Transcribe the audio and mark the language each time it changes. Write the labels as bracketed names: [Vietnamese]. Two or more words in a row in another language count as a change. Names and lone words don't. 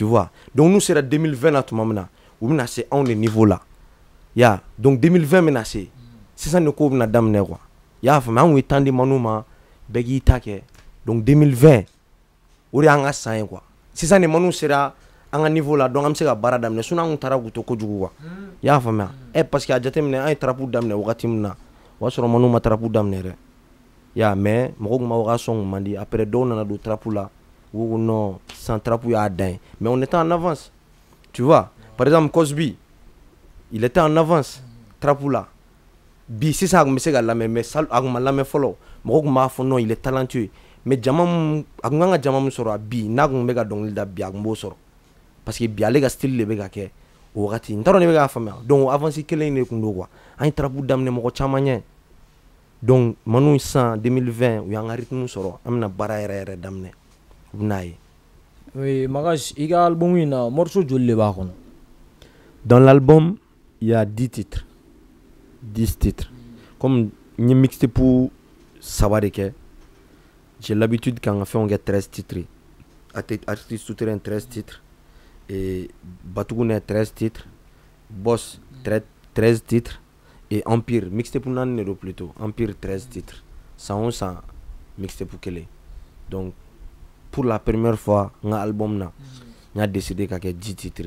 [French] vois donc nous sera [Bambara] 2020 la tuma min na u bɛna se anw de niveau la ya donc 2020 bɛna se sisan de ko bɛna daminɛ quoi y'a faamuya an kun ye temps di Manu ma bɛɛ k'i ta kɛ donc 2020 o de y'an ka san ye quoi sisan de Manu sera an ka niveau la donc an bɛ se ka baara daminɛ sinon an kun taara k'u to kojugu quoi y'a faamuya [French] parce que [Bambara] a jateminɛ an ye trapu daminɛ wagati min na o y'a sɔrɔ Manu ma trapu daminɛ dɛ ya mais mɔgɔw kun b'a fɔ k'a sɔn kun man di après dɔw nana don trapu la u ko non sisan trapu y'a dan ye [French] mais on était en [Bambara] avance tu vois par exemple Cosby il était en avance trapu la bi sisan a kun bɛ se ka lamɛn mais a kun ma lamɛn fɔlɔ mɔgɔw kun b'a fɔ [French] non il est talentueux mais [Bambara] jama mun a kun kan ka jama mun sɔrɔ bi n'a kun bɛ ka dɔnkili da bi a kun b'o sɔrɔ [French] parce que [Bambara] bi ale ka style de bɛ ka kɛ o wagati n t'a dɔn ne bɛ k'a faamuya [French] donc avance [Bambara] kelen de kun do quoi an ye trapu daminɛ mɔgɔ caman ɲɛ donc Manu san 2020 u y'an ka rythme sɔrɔ an bɛna baara yɛrɛ daminɛ u bɛna ye. Oui, Magas i ka album in na [French] morceau joli [Bambara] de b'a kɔnɔ. [French] Dans l'album il y a 10 titres comme [Bambara] n ye mixtape saba de kɛ [French] j'ai l'habitude [Bambara] k'an ka fɛnw kɛ [French] 13 titres artiste souterrain 13 titres et Batougouné 13 titres, Boss 13 titres et Empire mixtape pour Nero plutôt, Empire 13 titres. 111 mixtape pour Kele. Donc pour la première fois un album na, on a décidé qu'à 10 titres.